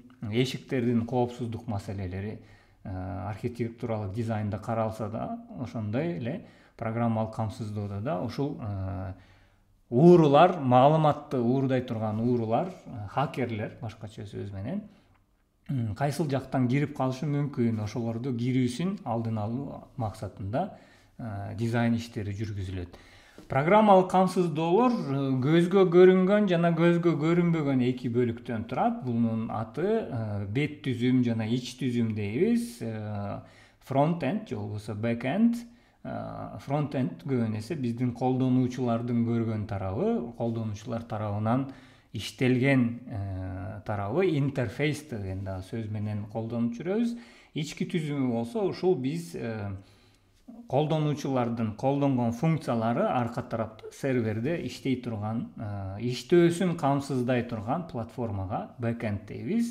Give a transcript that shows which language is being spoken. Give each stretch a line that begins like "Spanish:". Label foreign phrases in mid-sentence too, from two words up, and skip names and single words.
Kyrgyz: эшиктердин коопсуздук маселелери архитектуралык дизайнда каралса да, ошондой эле программалык камсыздоодо да ушул уурулар, маалыматты уурдай турган уурулар, хакерлер башкача сөз менен кайсыл жактан кирип калышы мүмкүн, ошолорду кирүүсүн алдын алуу максатында дизайн иштери жүргүзүлөт. Программалык камсыздоолор көзгө көрүнгөн жана көзгө көрүнбөгөн эки бөлүктөн турат. Бунун аты бет түзүм жана ич түзүм дейбиз.
English: Front end
Kyrgyz: же болбосо
English: back end.
Kyrgyz: фронт-энд көбүн эсе биздин колдонуучулардын көргөн тарабы, колдонуучулар тарабынан иштелген тарабы интерфейс деген да сөз менен колдонуп жүрөбүз. Ички түзүмү болсо ушул биз колдонуучулардын колдонгон функциялары арка тарапта серверде иштей турган, иштөөсүн камсыздай турган платформага бэкэнд дейбиз.